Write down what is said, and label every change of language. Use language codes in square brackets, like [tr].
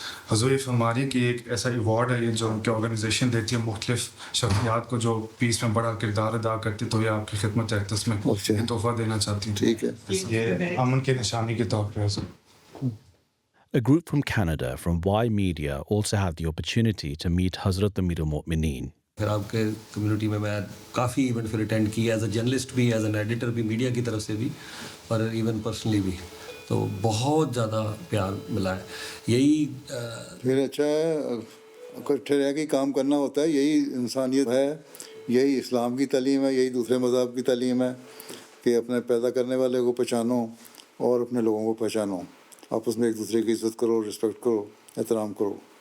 [ur] حضور یہ فرما رہی ہے کہ ایک ایسا ایوارڈ ہے یہ جو ان کی آرگنائزیشن دیتی ہے مختلف شخصیات کو جو پیس میں بڑا کردار ادا کرتی, تو یہ آپ کی خدمت اقدس میں تحفہ دینا چاہتی ہوں. ٹھیک ہے, یہ امن کے نشانی کے طور پہ. [en] A group from Canada, from Y Media, also had the opportunity to meet Hazrat Amir al-Mu'mineen. [ur] پھر آپ کے کمیونٹی میں کافی ایونٹ پھر اٹینڈ کیا, ایز اے جرنلسٹ بھی, ایز این ایڈیٹر بھی, میڈیا کی طرف سے بھی, اور ایون پرسنلی بھی, تو بہت زیادہ پیار ملا ہے. یہی پھر اچھا ہے, اکٹھے رہ کے کام کرنا ہوتا ہے, یہی انسانیت ہے, یہی اسلام کی تعلیم ہے, یہی دوسرے مذہب کی تعلیم ہے کہ اپنے پیدا کرنے والے کو پہچانو اور اپنے لوگوں کو پہچانو, آپس میں ایک دوسرے کی عزت کرو, رسپیکٹ کرو, احترام کرو.